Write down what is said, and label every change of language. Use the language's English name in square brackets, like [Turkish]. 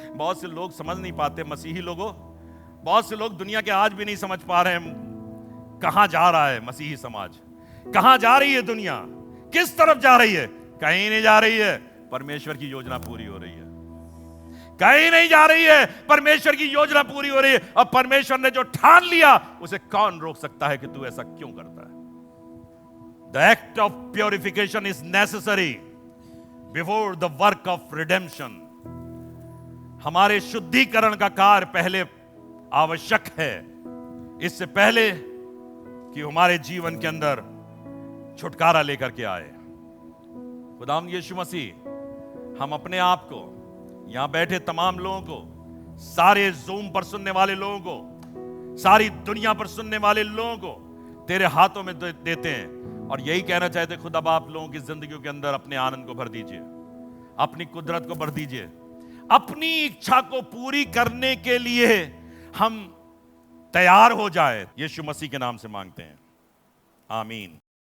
[Hindi] बहुत से लोग समझ नहीं पाते, मसीही लोगों, बहुत से लोग दुनिया के आज भी नहीं समझ पा रहे हैं कहां जा रहा है मसीही समाज, कहां जा रही है दुनिया, किस तरफ जा रही है। कहीं नहीं जा रही है, परमेश्वर की योजना पूरी हो रही है। कहीं नहीं जा रही है, परमेश्वर की योजना पूरी हो रही है। और परमेश्वर ने जो ठान लिया, उसे कौन रोक सकता है कि तू ऐसा क्यों करता है। [English] The act of purification is necessary before the work of redemption। [Hindi] हमारे शुद्धिकरण का कार्य पहले आवश्यक है, इससे पहले कि हमारे जीवन के अंदर छुटकारा लेकर के आए। खुदावंद यीशु मसीह हम अपने आप को, यहां बैठे तमाम लोगों को, सारे जूम पर सुनने वाले लोगों को, सारी दुनिया पर सुनने वाले लोगों को तेरे हाथों में देते हैं, और यही कहना चाहते खुदा बाप लोगों की जिंदगियों के अंदर अपने आनंद को भर दीजिए, अपनी कुदरत को भर दीजिए, अपनी इच्छा को पूरी करने के लिए हम तैयार हो जाए। यीशु मसीह के नाम से मांगते हैं, आमीन।